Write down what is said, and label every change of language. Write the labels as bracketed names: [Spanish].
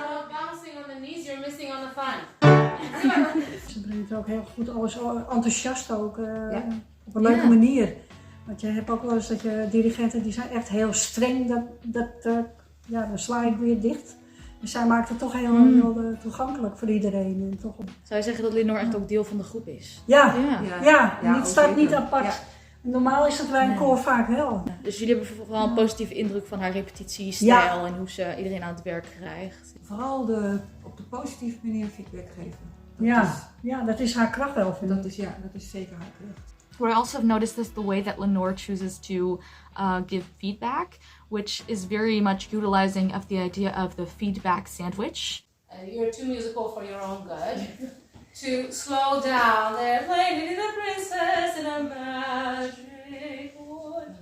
[English] Bouncing on the knees, you're missing on the fun. [Dutch] Ze brengt ook heel goed alles enthousiast ook op een leuke manier. Want je hebt ook wel eens dat je dirigenten die zijn echt heel streng, dan sla ik weer dicht. Dus zij maakt het toch heel toegankelijk voor iedereen. En toch... Zou je zeggen dat Lenore echt ook deel van de groep is? Ja. Het staat niet apart. Ja. Normaal is dat bij een koor vaak wel. Ja. Dus jullie hebben vooral een positieve indruk van haar repetitiestijl en hoe ze iedereen aan het werk krijgt. Vooral op de positieve manier feedback geven. Dat is haar kracht wel, vind ik. Dat is zeker haar kracht. [English] What I also have noticed is the way that Lenore chooses to give feedback, which is very much utilizing of the idea of the feedback sandwich. You're too musical for your own good. To slow down, they're playing Little Princess in a magic wood.